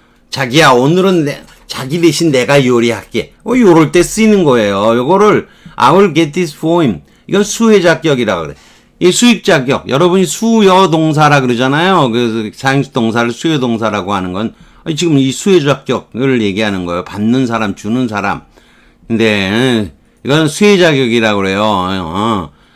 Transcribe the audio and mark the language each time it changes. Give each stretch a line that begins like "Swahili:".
Korean: 자기야, 오늘은 자기 대신 내가 요리할게. 요럴 때 쓰이는 거예요. 요거를
English: I will get this for him.
Korean: 이건 수혜자격이라 그래. 이 수익자격. 여러분이 수여동사라 그러잖아요. 그래서 사형식 동사를 수여동사라고 하는 건 지금 이 수혜자격을 얘기하는 거예요. 받는 사람, 주는 사람. 근데 이건 수혜자격이라고 그래요.